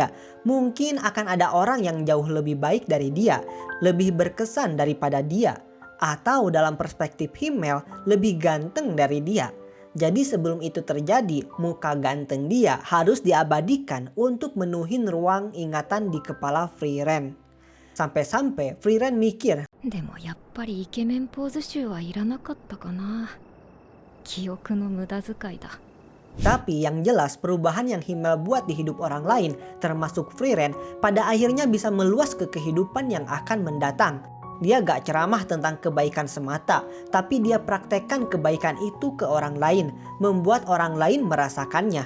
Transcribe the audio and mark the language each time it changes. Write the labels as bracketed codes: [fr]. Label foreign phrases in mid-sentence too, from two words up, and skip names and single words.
[id] Mungkin akan ada orang yang jauh lebih baik dari dia, lebih berkesan daripada dia. Atau dalam perspektif Himmel, lebih ganteng dari dia. Jadi sebelum itu terjadi, muka ganteng dia harus diabadikan untuk menuhin ruang ingatan di kepala Frieren. Sampai-sampai Frieren mikir, [ja] でもやっぱりイケメンポーズ集はいらなかったかな。記憶の無駄遣いだ。 [id] Tapi yang jelas perubahan yang Himmel buat di hidup orang lain, termasuk Frieren, pada akhirnya bisa meluas ke kehidupan yang akan mendatang. Dia gak ceramah tentang kebaikan semata, tapi dia praktekkan kebaikan itu ke orang lain, membuat orang lain merasakannya.